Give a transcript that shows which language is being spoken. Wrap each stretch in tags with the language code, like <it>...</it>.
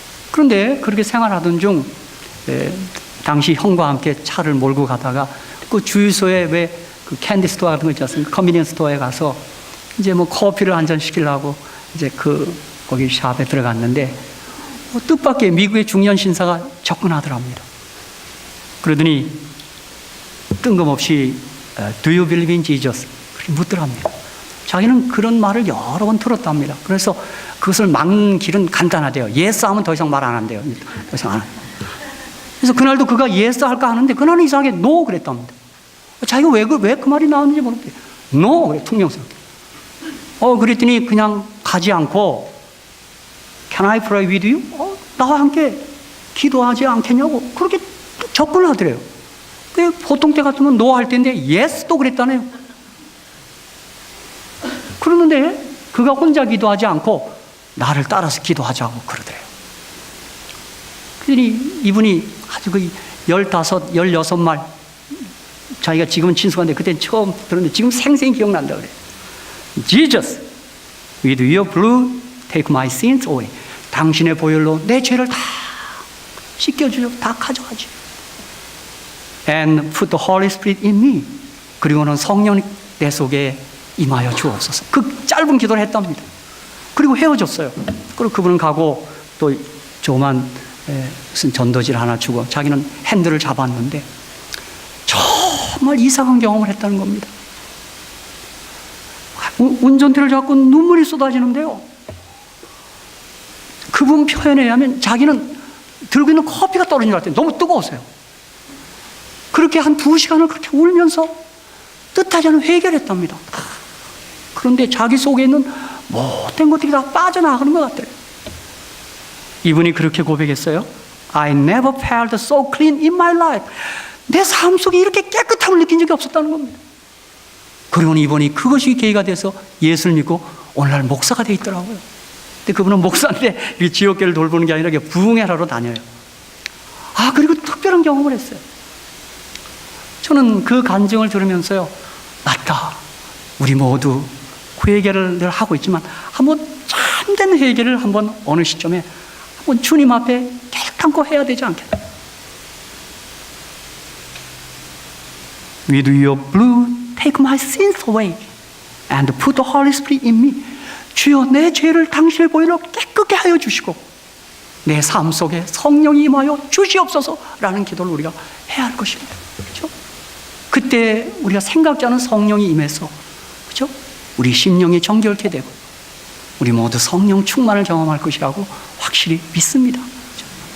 <ko>그런데 그렇게 생활하던 중 당시 형과 함께 차를 몰고 가다가 그 주유소에 왜 그 캔디 스토어 같은 거 있지 않습니까? 컨비니언스 스토어에 가서 이제 커피를 한 잔 시키려고 이제 거기 샵에 들어갔는데 뜻밖의 미국의 중년 신사가 접근하더랍니다. 그러더니 뜬금없이</ko> <en>Do you believe in Jesus?</en> <ko>그렇게 묻더랍니다. 자기는 그런 말을 여러 번 들었답니다. 그래서 그것을 막는 길은 간단하대요. Yes 하면 더 이상 말 안 한대요. 더 이상 안. 그래서 그날도 그가 Yes 할까 하는데 그날은 이상하게 No 그랬답니다. 자기가 왜 그 말이 나왔는지 모르겠대요. No 그래 퉁명스럽게. 그랬더니 그냥 가지 않고</ko> <en>Can I pray with you?</en> <ko>나와 함께 기도하지 않겠냐고 그렇게 접근을 하더래요. 보통 때 같으면 No 할 텐데 Yes도 그랬다네요. 그러는데 그가 혼자 기도하지 않고 나를 따라서 기도하자고 그러더래요. 그러니 이분이 아주 15, 16말 자기가 지금은 친숙한데 그때 처음 들었는데 지금 생생히 기억난다 그래요.</ko> <en>Jesus, with your blood, take my sins away.</en> <ko>당신의 보혈로 내 죄를 다 씻겨주죠. 다 가져가죠.</ko> <en>And put the Holy Spirit in me.</en> <ko>그리고는 성령 내 속에 임하여 주옵소서. 그 짧은 기도를 했답니다. 그리고 헤어졌어요. 그리고 그분은 가고 또 조그만 무슨 전도지를 하나 주고 자기는 핸들을 잡았는데 정말 이상한 경험을 했다는 겁니다. 운전대를 잡고 눈물이 쏟아지는데요. 그분 표현에 의하면 자기는 들고 있는 커피가 떨어진 줄 알았대요. 너무 뜨거웠어요. 그렇게 한 2시간을 그렇게 울면서 뜻하지 않은 회개를 했답니다. 그런데 자기 속에 있는 못된 것들이 다 빠져나가는 것 같더래요. 이분이 그렇게 고백했어요.</ko> <en>I never felt so clean in my life.</en> <ko>내 삶 속에 이렇게 깨끗함을 느낀 적이 없었다는 겁니다. 그리고는 이분이 그것이 계기가 돼서 예수를 믿고 오늘날 목사가 돼 있더라고요. 근데 그분은 목사인데 지옥계를 돌보는 게 아니라 부흥회하러 다녀요. 그리고 특별한 경험을 했어요. 저는 그 간증을 들으면서요, 맞다. 우리 모두 회개를 늘 하고 있지만 한번 참된 회개를 한번 어느 시점에 한번 주님 앞에 결단코 해야 되지 않겠나.</ko> <en>With your blood, take my sins away and put the Holy Spirit in me.</en> <ko>주여 내 죄를 당신의 보혈로 깨끗게 하여 주시고 내 삶 속에 성령이 임하여 주시옵소서라는 기도를 우리가 해야 할 것입니다. 그렇죠? 그때 우리가 생각지 않은 성령이 임해서, 그렇죠? 우리 심령이 정결케 되고 우리 모두 성령 충만을 경험할 것이라고 확실히 믿습니다. 그렇죠?</ko>